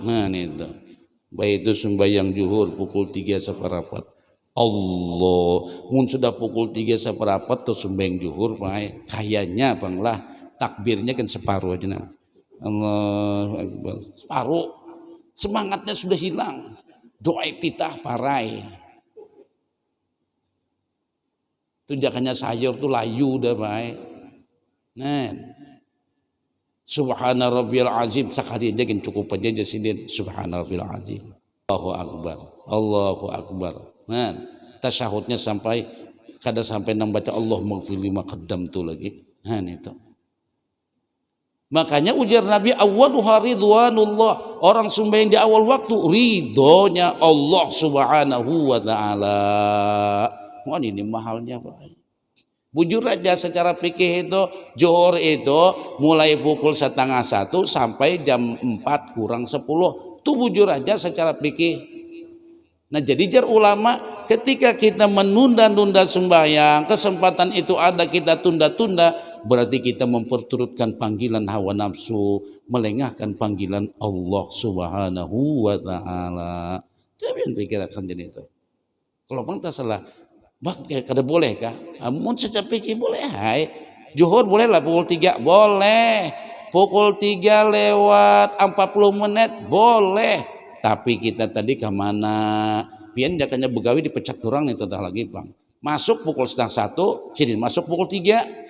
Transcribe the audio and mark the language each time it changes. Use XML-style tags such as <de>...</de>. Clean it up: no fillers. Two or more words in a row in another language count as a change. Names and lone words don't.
<bjn>Nah itu baik itu sembahyang zuhur pukul 3 seperapat Allah mun sudah pukul 3 seperapat tuh sembahyang zuhur baik kayaknya banglah takbirnya kan separuh aja nah.</bjn> <ar>الله أكبر</ar> <bjn>separuh, semangatnya sudah hilang, doa iftitah parai itu jangannya sayur tuh layu dah baik. Nah</bjn> <ar>سبحان ربي العظيم</ar> <bjn>sekali aja kan cukup aja jasidin</bjn> <ar>سبحان ربي العظيم. الله أكبر الله أكبر.</ar> <bjn>Nah, tasyahudnya sampai kada sampai nang baca</bjn> <ar>الله اغفر لما قدم</ar> <bjn>tu lagi. Nah itu. Makanya ujar Nabi</bjn> <ar>أولها رضوان الله,</ar> <bjn>orang sembahyang di awal waktu ridhonya Allah</bjn> <ar>سبحانه وتعالى.</ar> <bjn>Wah ini mahalnya Pak. Bujur aja secara fikih itu zuhur itu mulai pukul 12:30 sampai jam 4 kurang 10. Itu bujur aja secara fikih. Nah jadi jar ulama ketika kita menunda-nunda sembahyang, kesempatan itu ada kita tunda-tunda, berarti kita memperturutkan panggilan hawa nafsu, melengahkan panggilan Allah</bjn> <ar>سبحانه وتعالى.</ar> <bjn>Jangan pikirkan jadi itu. Kalau bang tak salah bak kada boleh kah? Amun secara fikih boleh hai. Zuhur boleh lah pukul 3 boleh. Pukul 3:40 boleh. Tapi kita tadi ke mana? Pian jakanya begawi dipecat orang nih tentang lagi bang. Masuk pukul 12:30, sidin masuk pukul 3.</bjn>